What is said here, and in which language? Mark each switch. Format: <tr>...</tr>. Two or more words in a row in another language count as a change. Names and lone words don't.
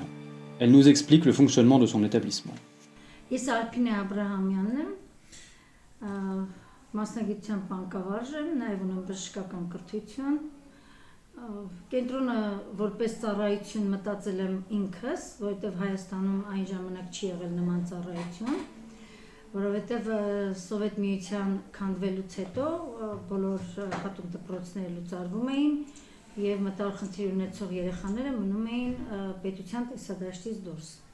<fr>Elle nous explique le fonctionnement de son établissement.</fr> <hy>Ես Արփինե Աբրահամյանն եմ, մասնագիտությամբ բանկավարժ եմ, նաև ունեմ բժշկական կրթություն։ Կենտրոնը որպես ծառայություն մտածել եմ ինքս, որովհետև Հայաստանում այն ժամանակ չի եղել նման ծառայություն, որովհետև Սովետ միության քանդվելուց հետո բոլոր հատուկ դպրոցները լուծարվում էին եւ մտավոր խնդիր ունեցող երեխաները մնում էին պետության տեսադաշտից դուրս։</hy>